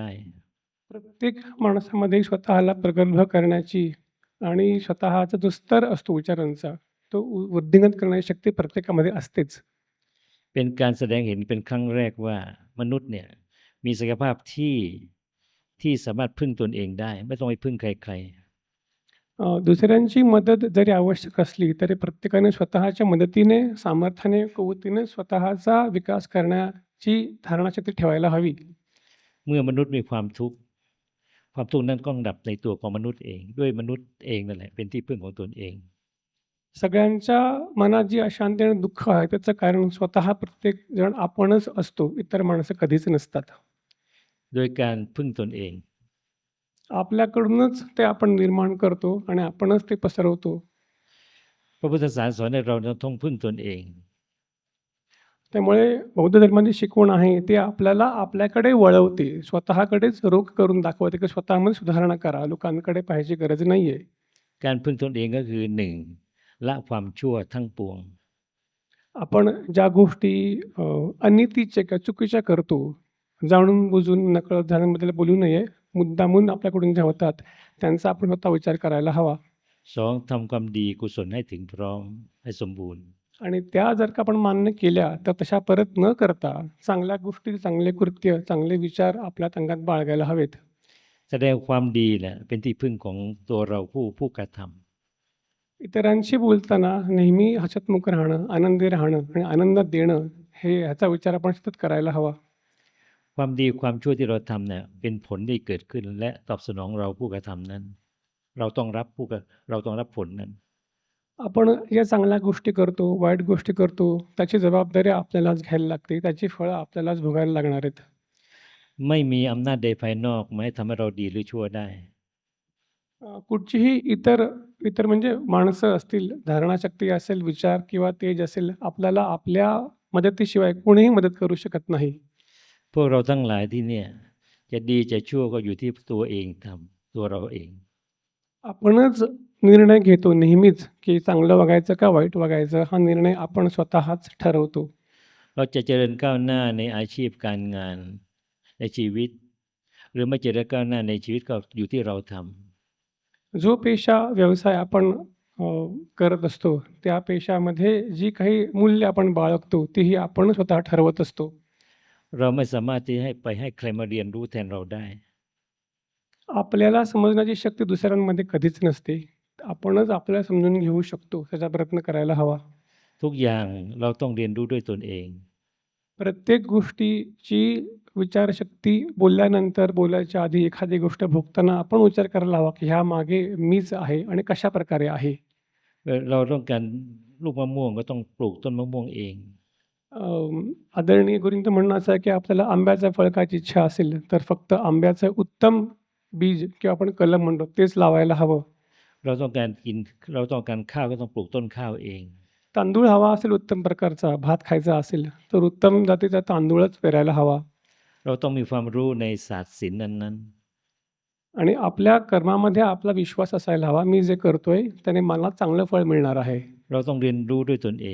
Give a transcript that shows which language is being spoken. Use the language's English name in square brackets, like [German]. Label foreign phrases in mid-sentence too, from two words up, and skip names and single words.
[Marathi] प्रत्येक माणसामध्ये स्वतःला प्रगल्भ करण्याची आणि स्वतःचा जो स्तर असतो विचारांचा, तो वृद्धिंगत करण्याची शक्ती प्रत्येकामध्ये असतेच. [Thai] เป็นการแสดงเห็นเป็นครั้งแรกว่ามนุษย์เนี่ยมีศักยภาพที่สามารถพึ่งตนเองได้ไม่ต้องไปพึ่งใคร [Marathi] दुसऱ्यांची मदत जरी आवश्यक असली तरी प्रत्येकाने स्वतःच्या मदतीने, सामर्थ्याने, कुवतीने स्वतःचा विकास करण्याची धारणाशक्ती ठेवायला हवी. [Thai] ๆเมื่อมนุษย์มีความทุกข์นั้นก็ดับในตัวของมนุษย์เองด้วยมนุษย์เองนั่นแหละเป็นที่พึ่งของตนเอง [Marathi] सगळ्यांच्या मनात जी अशांती आणि दुःख आहे त्याचं कारण स्वतः प्रत्येक जण आपणच असतो. इतर माणसं कधीच नसतात. [Thai] โดยการพึ่งตนเอง [Marathi] आपल्याकडूनच ते आपण निर्माण करतो आणि आपणच ते पसरवतो. [Thai] พระพุทธศาสนาสอนให้เราต้องพึ่งตนเอง [Marathi] त्यामुळे बौद्ध धर्माची शिकवण आहे ती आपल्याला आपल्याकडे वळवते. स्वतःकडेच रोख करून दाखवते की स्वतःमध्ये सुधारणा करा. लोकांकडे पाहायची गरज नाहीये. [Thai] การพึ่งตนเองก็คือหนึ่งละความชั่วทั้งปวง [Marathi] आपण ज्या गोष्टी अनितीच्या किंवा चुकीच्या करतो, जाणून बुजून नकळत झाल्याबद्दल बोलू नये. मुद्दामून आपल्याकडून ज्या होतात त्यांचा आपण स्वतः विचार करायला हवा. [Thai] สองทำความดีกุศลให้ถึงพร้อมให้สมบูรณ์ [Marathi] आणि त्या जर का आपण मान्य केल्या तर तशा परत न करता चांगल्या गोष्टी, चांगले कृत्य, चांगले विचार आपल्या अंगात बाळगायला हवेत. [Thai] แสดงความดีแหละเป็นที่พึ่งของตัวเราผู้กระทำ [Marathi] इतरांशी बोलताना नेहमी हसतमुख राहणं, आनंदी राहणं आणि आनंद देणं हे ह्याचा विचार आपण सतत करायला हवा. [Thai] ความดีความชั่วที่เราทำเนี่ยเป็นผลที่เกิดขึ้นและตอบสนองเราผู้กระทำนั้น เราต้องรับผลนั้น [Marathi] आपण ज्या चांगल्या गोष्टी करतो, वाईट गोष्टी करतो त्याची जबाबदारी आपल्यालाच घ्यायला लागते. त्याची फळं आपल्यालाच भोगायला लागणार आहेत. [Thai] ไม่มีอำนาจใดภายนอกมาให้ทำให้เราดีหรือชั่วได้ [Marathi] कुठचीही इतर म्हणजे माणसं असतील, धारणाशक्ती असेल, विचार किंवा तेज असेल, आपल्याला आपल्या मदतीशिवाय कोणीही मदत करू शकत नाही. [Thai] พวกเราทั้งหลายที่เนี่ยจะดีจะชั่วก็อยู่ที่ตัวเองทำตัวเราเอง [Marathi] आपणच निर्णय घेतो नेहमीच की चांगलं वागायचं का वाईट वागायचं हा निर्णय आपण स्वतःच ठरवतो. [Thai] เราจะเจริญก้าวหน้าในอาชีพการงานในชีวิต หรือไม่เจริญก้าวหน้าในชีวิตก็อยู่ที่เราทำ [Marathi] जो पेशा, व्यवसाय आपण करत असतो त्या पेशामध्ये जी काही मूल्य आपण बाळगतो तीही आपण स्वतः ठरवत असतो. [Thai] เราไม่สามารถที่ให้ใครมาเรียนรู้แทนเราได้ [Marathi] आपल्याला समजण्याची शक्ती दुसऱ्यांमध्ये कधीच नसते. आपणच आपल्याला समजून घेऊ शकतो त्याचा प्रयत्न करायला हवा. [Thai] ทุกอย่างเราต้องเรียนรู้ด้วยตนเอง [Marathi] प्रत्येक गोष्टीची विचारशक्ती बोलल्यानंतर, बोलायच्या आधी एखादी गोष्ट भोगताना आपण विचार करायला हवा की ह्या मागे मीच आहे आणि कशा प्रकारे आहे. [Thai] เราต้องการลูกมะม่วงก็ต้องปลูกต้นมะม่วงเอง [Marathi] आदरणीय गुरूंचं म्हणणं असं आहे की आपल्याला आंब्याचं फळ खायची इच्छा असेल तर फक्त आंब्याचं उत्तम बीज किंवा आपण कलम म्हणतो तेच लावायला हवं. [Thai] เราต้องการข้าวก็ต้องปลูกต้นข้าวเอง [Marathi] तांदूळ हवा असेल उत्तम प्रकारचा, भात खायचा असेल तर उत्तम जातीचा तांदूळच पेरायला हवा. [Thai] เราต้องมีความรู้ในศาสตร์ศิลป์นั้น [Marathi] आणि आपल्या कर्मामध्ये आपला विश्वास असायला हवा. मी जे करतोय त्याने मला चांगलं फळ मिळणार आहे. [Thai] ๆเราต้องเรียนรู้ด้วยตนเอง